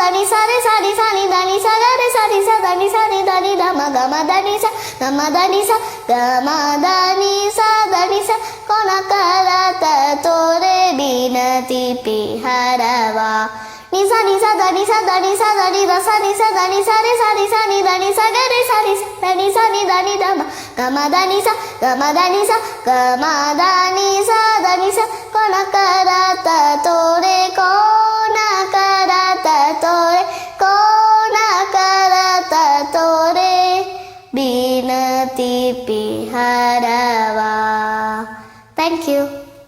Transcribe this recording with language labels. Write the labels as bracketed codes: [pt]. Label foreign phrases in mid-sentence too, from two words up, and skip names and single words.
[hi] दानी सा रे सा नि सा नि दानी सा गा रे सा नि सा दानी सा नि दानी दा म ग म दानी सा ग म दानी सा ग म दानी सा दानी सा कौन करत तोरे बिनती पिहरवा निसा निसा दानी सा दानी सा दानी दा सा नि सा दानी सा रे सा नि सा नि दानी सा गा रे सा नि सा दानी सा नि दानी दा म ग म दानी सा ग म दानी सा ग म दानी सा दानी सा कौन करत तोरे कौन करत तोरे कौन करत तोरे बिनती पिहरवा। [en] Thank you.